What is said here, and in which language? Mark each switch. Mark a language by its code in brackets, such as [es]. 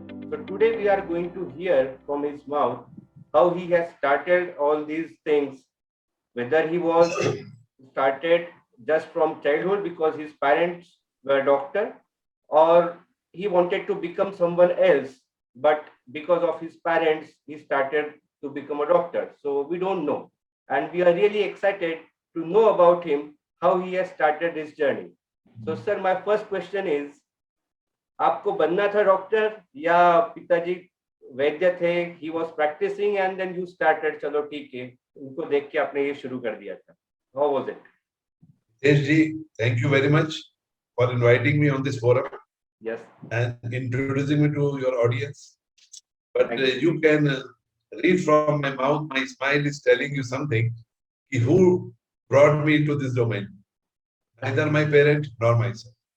[en] So today we are going to hear from his mouth how he has started all these things, whether he was started just from childhood because his parents were doctor, or he wanted to become someone else, but because of his parents, he started to become a doctor. So we don't know. And we are really excited to know about him, how he has started this journey. So sir, my first question is, [hi] आपको बनना था doctor या पिताजी वैद्य थे? [en] He was practicing and then you started, [hi] चलो ठीक है, उनको देख के आपने ये शुरू कर दिया था. [en] How was it? Hitesh ji, thank you very much for inviting me on this forum. Yes. And introducing me to your audience. But you can read from my mouth, my smile is telling you something. Who brought me to this domain? Neither my parent nor myself.